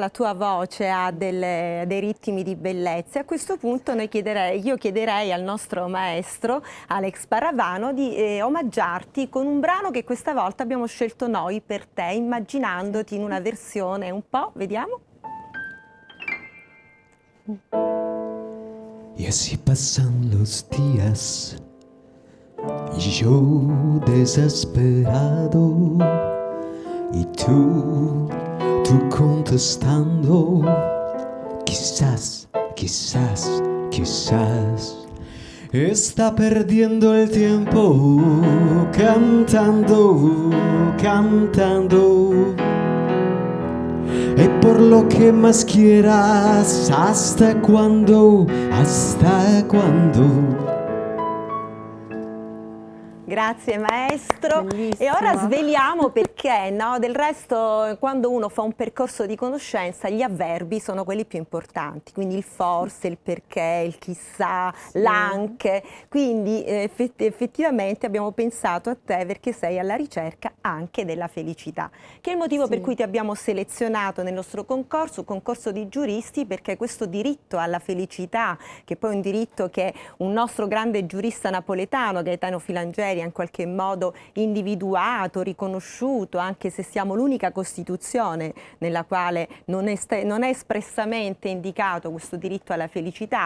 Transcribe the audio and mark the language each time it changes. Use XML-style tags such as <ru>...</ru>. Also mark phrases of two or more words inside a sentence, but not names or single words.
<it>La tua voce ha dei ritmi di bellezza. A questo punto io chiederei al nostro maestro Alex Paravano di omaggiarti con un brano che questa volta abbiamo scelto noi per te, immaginandoti in una versione un po', vediamo.</it> <es>Y así pasan los días, y yo desesperado, y tú contestando, quizás, quizás, quizás, está perdiendo el tiempo cantando, cantando. Y por lo que más quieras, ¿hasta cuándo? ¿Hasta cuándo?</es> <it>Grazie maestro. Bellissima. E ora sveliamo perché, no? Del resto, quando uno fa un percorso di conoscenza, gli avverbi sono quelli più importanti, quindi il forse, il perché, il chissà, l'anche. Quindi effettivamente abbiamo pensato a te perché sei alla ricerca anche della felicità, che è il motivo per cui ti abbiamo selezionato nel nostro concorso, un concorso di giuristi, perché questo diritto alla felicità, che poi è un diritto che un nostro grande giurista napoletano, Gaetano Filangieri, ha in qualche modo individuato, riconosciuto, anche se siamo l'unica Costituzione nella quale non è espressamente indicato questo diritto alla felicità.</it>